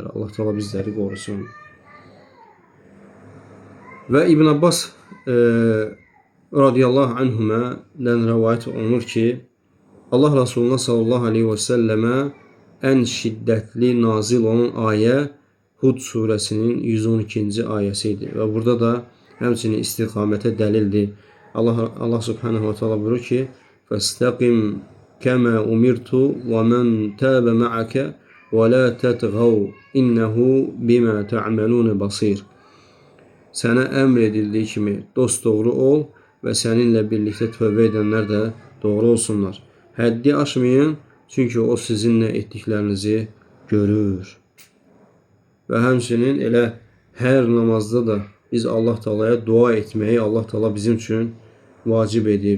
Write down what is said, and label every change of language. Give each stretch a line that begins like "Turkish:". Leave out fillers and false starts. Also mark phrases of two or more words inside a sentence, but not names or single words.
Azerbaijani: Allah Teala bizləri qorusun. Və İbn Abbas
Arabic: رضي الله عنهما
Azerbaijani: rivayet olunur ki, Allah Resulullah
Arabic: صلى الله عليه وسلم
Azerbaijani: ən şiddətli nazil olan ayə Hud suresinin 112-ci ayəsi idi. Və burada da həmçinin istiqamətə dəlildir.
Arabic: الله سبحانه وتعالى
Azerbaijani: buyurur ki:
Arabic: "فاستقم كما أمرت ومن تاب معك ولا تطغوا إنه بما تعملون بصير."
Azerbaijani: Sənə əmr edildiyi kimi dosdoğru ol və səninlə birlikdə tövbə edənlər də doğru olsunlar. Həddi aşmayın, çünki o sizinlə etdiklərinizi görür. Və həmçinin elə hər namazda da biz Allah Taala'ya dua etməyi Allah Taala bizim üçün vacib edib.